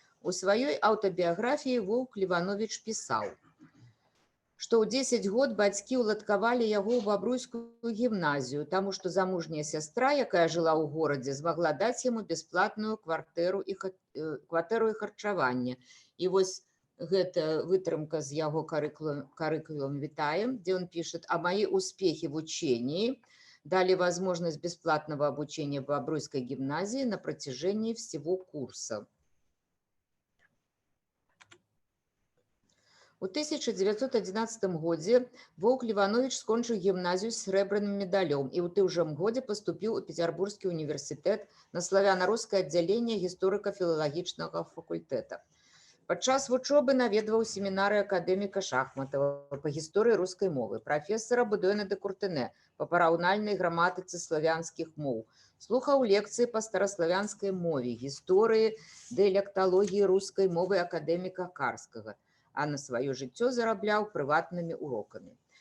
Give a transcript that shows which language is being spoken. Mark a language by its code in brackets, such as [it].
[be] У сваёй аўтабіяграфіі Воўк Леванович пісаў, што ў 10 год бацькі ўладкавалі яго ў Бабруйскую гімназію, таму што замужняя сястра, якая жыла ў горадзе, змагла даць яму бясплатную кватэру і харчаванне. І вось гэта вытрымка з яго карыкулум вітаем, [ru] где он пишет: «А мои успехи в учении дали возможность бесплатного обучения в Бобруйской гимназии на протяжении всего курса». [be] У 1911 годзе Воўк Леванович скончыў гімназію з срэбраным медалём і ў тым жа годзе паступіў у Петербургскі універсітэт на славяна-рускае аддзяленне гісторыка-філалагічнага факультэта. Падчас вучобы наведваў семінары акадэміка Шахматова па гісторыі рускай мовы, прафесара Будуэна де Куртэнэ па параўнальнай граматыцы славянскіх моў, слухаў лекцыі па стараславянскай мове, гісторыі дыялекталогіі рускай мовы акадэміка Карскага, а на сваё жыццё зарабляў прыватнымі урокамі.